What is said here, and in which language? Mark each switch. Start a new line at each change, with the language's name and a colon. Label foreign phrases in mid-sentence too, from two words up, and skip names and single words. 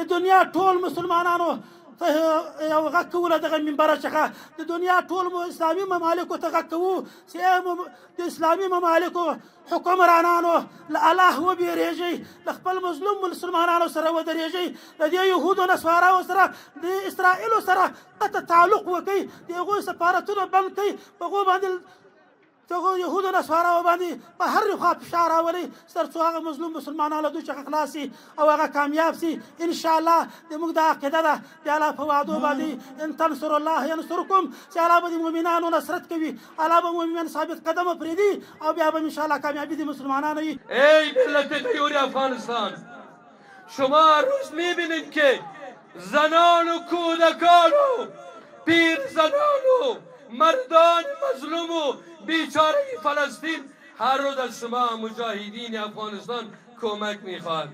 Pashto: د دنیا ټول مسلمانانو یو غږ کوو له دغه منبره څخه د دنیا ټول اسلامي ممالکو ته غږ کوو چې د اسلامي ممالکو حکمرانانو له الله وبېرېږئ، له خپل مظلوم مسلمانانو سره ودرېږئ، د دې یهودو نصاراو سره د اسرائیلو سره قطع تعلق وکړئ، د هغوی سفارتونه بند کړئ، په هغو باندې دغه یهودو نصاراو باندې په هر خوا فشار راولئ تر څو هغه مظلوم مسلمانان له دوی څخه خلاص شي او هغه کامیاب شي. انشاءالله زموږ دا عقیده ده د الله په وعدو باندې
Arabic: ان تنصروا الله ينصركم
Pashto: چې الله به د مؤمنانو نصرت کوي، الله به مؤمنان ثابت قدمه پرېږدي او بیا به انشاءالله کامیابی د مسلمانانو وي.
Persian: ای ملت غیور افغانستان، شما روز میبینید که زنان و کودکان و پیر زنان و مردان مظلوم و بیچاره فلسطین هر روز از شما مجاهدین افغانستان کمک میخواد.